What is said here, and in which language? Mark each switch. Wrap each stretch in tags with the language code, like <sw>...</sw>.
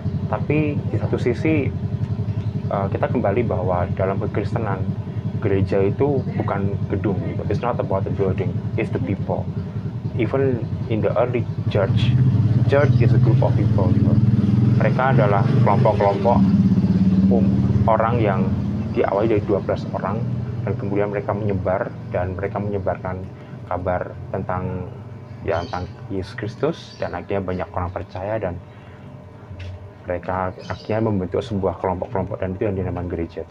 <id>Tapi di satu sisi kita kembali bahwa dalam kekristenan, gereja itu bukan gedung gitu.</id> <en>It's not about the building, it's the people. Even in the early church is a group of people gitu.</en> <id>Mereka adalah kelompok-kelompok orang yang diawali dari 12 orang, dan kemudian mereka menyebar, dan mereka menyebarkan kabar tentang Yesus Kristus, dan akhirnya banyak orang percaya, dan mereka akhirnya membentuk sebuah kelompok-kelompok, dan itu yang dinamakan gereja.</id>